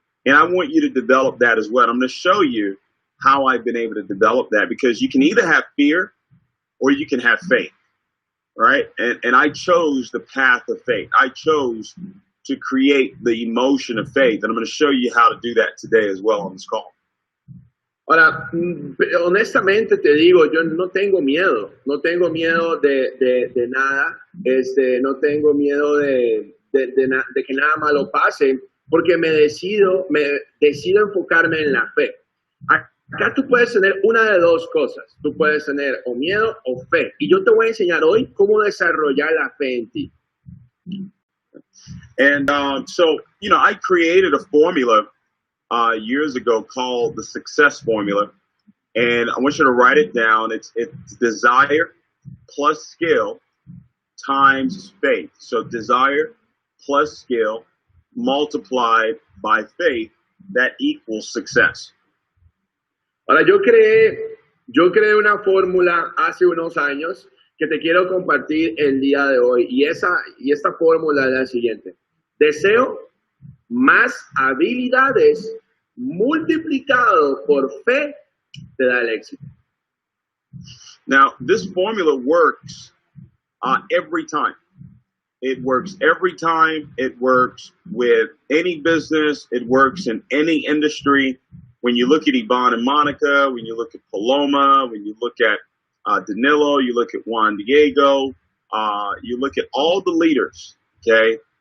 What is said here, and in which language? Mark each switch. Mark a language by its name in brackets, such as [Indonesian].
[English] And I want you to develop that as well. I'm going to show you how I've been able to develop that, because you can either have fear or you can have faith, right? And I chose the path of faith. I chose to create the emotion of faith. And I'm going to show you how to do that today as well on this call. [Spanish] Ahora, honestamente te digo, yo no tengo miedo de nada, no tengo miedo de que nada malo pase, porque me decido enfocarme en la fe. Acá tú puedes tener una de dos cosas, tú puedes tener o miedo o fe, y yo te voy a enseñar hoy cómo desarrollar la fe en ti. [English] And so, you know, I created a formula years ago called the success formula, and I want you to write it down. It's desire plus skill times faith. So desire plus skill multiplied by faith, that equals success. [Spanish] Ahora, yo creé una fórmula hace unos años que te quiero compartir el día de hoy, y esta fórmula es la siguiente: deseo más habilidades multiplicado por fe te da el éxito. [English] Now, this formula works every time. It works every time. It works with any business. It works in any industry. When you look at Iván and Monica, when you look at Paloma, when you look at Danilo, you look at Juan Diego, you look at all the leaders, okay?